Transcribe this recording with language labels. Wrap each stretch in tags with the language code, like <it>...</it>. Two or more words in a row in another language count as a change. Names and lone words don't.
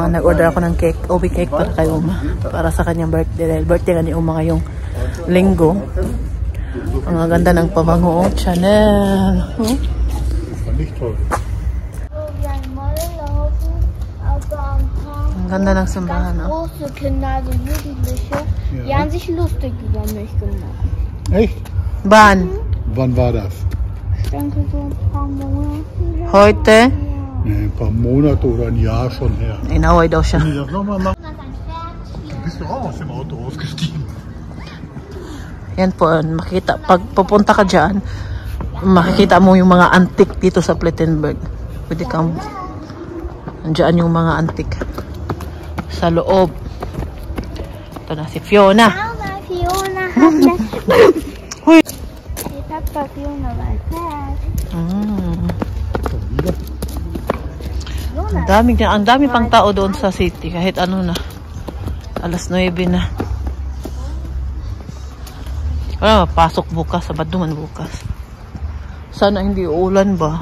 <tl>Nag-order ako ng cake, OB cake para kay Uma. Para sa kanyang birthday. Dahil birthday nga ni Uma ngayong linggo. Ang ganda ng pabango. Chanel. Ang ganda ng simbahan.</tl> <de>Große Kinder, also Jugendliche, die haben sich lustig über mich gemacht. Echt? Wann? Wann war das? Ich denke so ein paar Monate. Heute? Nee, ein paar Monate oder ein Jahr schon her.</de> <tl>Inaway daw siya.</tl> <de>Wenn ich das nochmal mache, dann bist du auch aus dem Auto ausgestiegen.</de> <tl>Yan po, makikita. Pag pupunta ka dyan, makikita mo yung mga antik dito sa Plettenberg. Pwede kang, andyan yung mga antik. Sa loob. Ito na si Fiona.</tl> <de>Mama, Fiona hat</de> <tl>Huy!</tl> <de>Ich hab bei Fiona was fest.</de> <tl>Ang dami pang tao doon sa city. Kahit ano na. Alas 9 na. Wala, pasok bukas. Sabado man bukas. Sana hindi uulan ba?</tl>